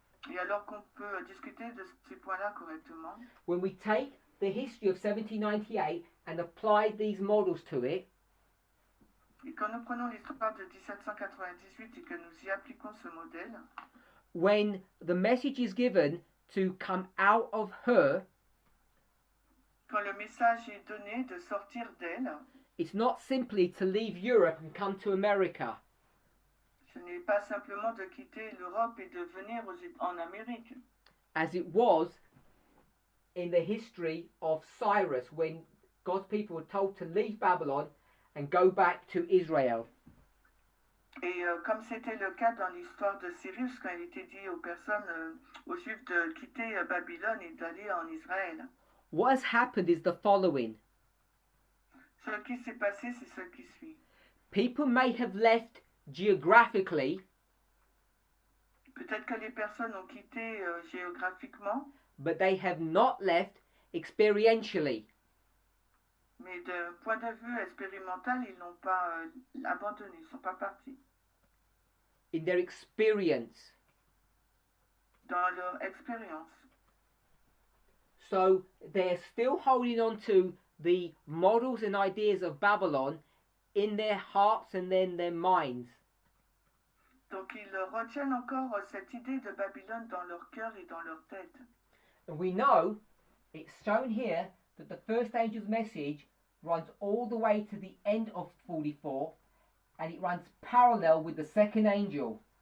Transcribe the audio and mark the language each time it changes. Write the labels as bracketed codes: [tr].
[fr] et alors qu'on peut discuter de ces points-là correctement, [en] when we take the history of 1798 and apply these models to it, [fr] et quand nous prenons l'histoire de 1798 et que nous y appliquons ce modèle, [en] when the message is given to come out of her, [fr] quand le message est donné de sortir d'elle, [en] it's not simply to leave Europe and come to America. [fr] Ce n'est pas simplement de quitter l'Europe et de venir en Amérique. [en] As it was in the history of Cyrus, when God's people were told to leave Babylon and go back to Israel. [fr] Et comme c'était le cas dans l'histoire de Cyrus, quand il était dit aux personnes, aux Juifs de quitter Babylone et d'aller en Israël. [en] What has happened is the following. [fr] Ce qui s'est passé, c'est ce qui suit. [en] People may have left geographically. [fr] Peut-être que les personnes ont quitté géographiquement. [en] But they have not left experientially. [fr] Mais d'un point de vue expérimental, ils n'ont pas abandonné, ils ne sont pas partis. [en] In their experience. [fr] Dans leur expérience. [en] So they're still holding on to the models and ideas of Babylon in their hearts and in their minds. [fr] Donc ils retiennent encore cette idée de Babylone dans leur cœur et dans leur tête. [en] And we know, it's shown here, that the first angel's message runs all the way to the end of 44, and it runs parallel with the second angel.